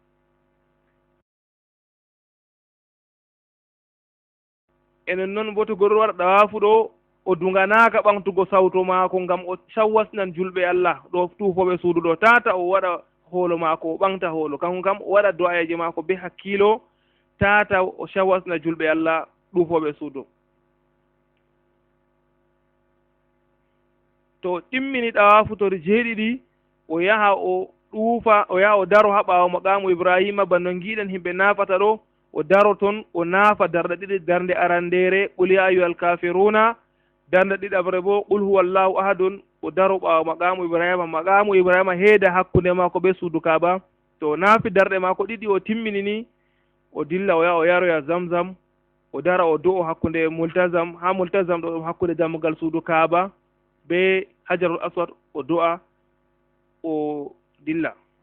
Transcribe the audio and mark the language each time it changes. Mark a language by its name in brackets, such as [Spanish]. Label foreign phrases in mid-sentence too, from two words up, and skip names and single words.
[Fula] e nonnoon bo to goɗɗo waɗa ɗawafu ɗo o duganaka ɓamtugo sawto maako ngam o sawwasnan julɓe allah ɗo tuufoɓe suudu ɗo tata o waɗa hoolo maako o ɓamta hoolo kanko kam o waɗa do'ayeji maako be hakkilo tata o shawasna julɓe allah ɗuufoɓe suudu. to ɗimmini ɗawafu tori jeeɗiɗi o yaha o ɗuufa o yaha o daro ha ɓaawo maqamu ibrahima banno giɗen himɓe naafata ɗo o daro toon o naafa darɗe ɗiɗi darnde arandere [Arabic] قل يا أيها الكافرون [Fula] darnde ɗiɗabre bo [Arabic] قل هو الله أحد [Fula] o daro ɓaawo maqamu ibrahima heeda hakkunde maako be suudu kaaba. to naafi darɗe maako ɗiɗi o timmini ni o dilla o yaha o yaroya zamzam o dara o do'o hakkunde multazam ha multazam ɗo ɗum hakkunde dammugal suudu kaaba be [Arabic] الحجر الأسود [Fula] o do'a o dilla.